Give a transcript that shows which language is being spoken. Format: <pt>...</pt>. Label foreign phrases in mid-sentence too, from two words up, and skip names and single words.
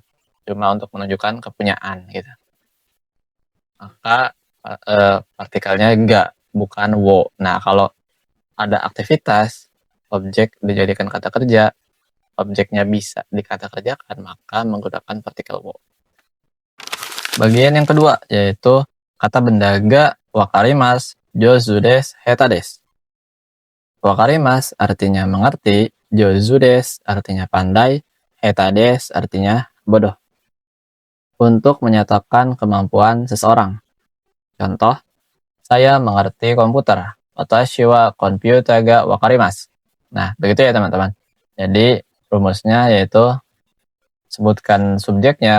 <id>Cuma untuk menunjukkan kepunyaan gitu. Maka partikelnya ga, bukan wo. Nah, kalau ada aktivitas, objek dijadikan kata kerja, objeknya bisa dikata kerjakan, maka menggunakan partikel wo. Bagian yang kedua yaitu kata benda</id> <ja>が分かります, 上手です、下手です.</ja> <id>Wakarimas artinya mengerti,</id> <ja>上手です</ja> <id>artinya pandai,</id> <ja>下手です</ja> <id>artinya bodoh. Untuk menyatakan kemampuan seseorang. Contoh, saya mengerti komputer.</id> <ja>私はコンピュータが分かります.</ja> <id>Nah, begitu ya teman-teman. Jadi rumusnya yaitu sebutkan subjeknya.</id>